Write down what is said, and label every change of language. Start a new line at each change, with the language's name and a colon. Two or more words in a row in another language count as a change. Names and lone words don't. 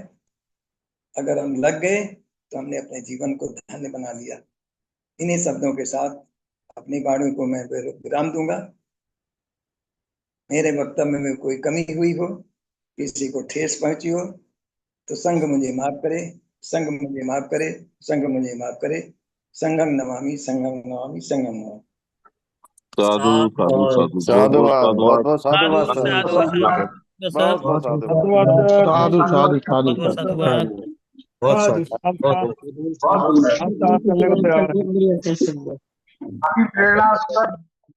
Hindi: अगर हम लग गए तो हमने अपने जीवन को धन्य बना लिया। इन्हीं शब्दों के साथ अपनी वाणी को मैं विराम दूंगा। मेरे वक्तव्य में कोई कमी हुई हो, किसी को ठेस पहुंची हो, तो संघ मुझे माफ करे, संघ मुझे माफ करे, संघ मुझे माफ करे।
Pali: संघं नमामि, संघं नमामि, संघं नमामि।
Hindi: साधु साधु साधु, बहुत बहुत साधुवाद, बहुत साधुवाद। बहुत साधुवाद साधु सर। साधु बहुत साधु सर, बहुत साधुवाद। साधु साधु साधु बहुत साधुवाद। बहुत साधु साधुवाद। हम साथ करने को तैयार हैं। काफी प्रेरणास्पद